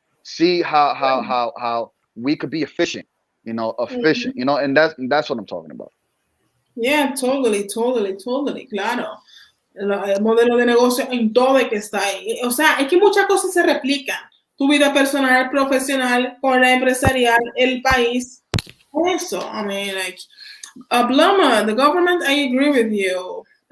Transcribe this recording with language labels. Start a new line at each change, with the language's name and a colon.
English: See how we could be efficient. You know, and that's what I'm talking about. Yeah, totally, claro.
Spanish: El modelo de negocio en todo es que está ahí. O sea, es que muchas cosas se replican. Tu vida personal, profesional, con la empresarial, el país.
English: Eso, I mean, like, Bluma, the government, I agree with you.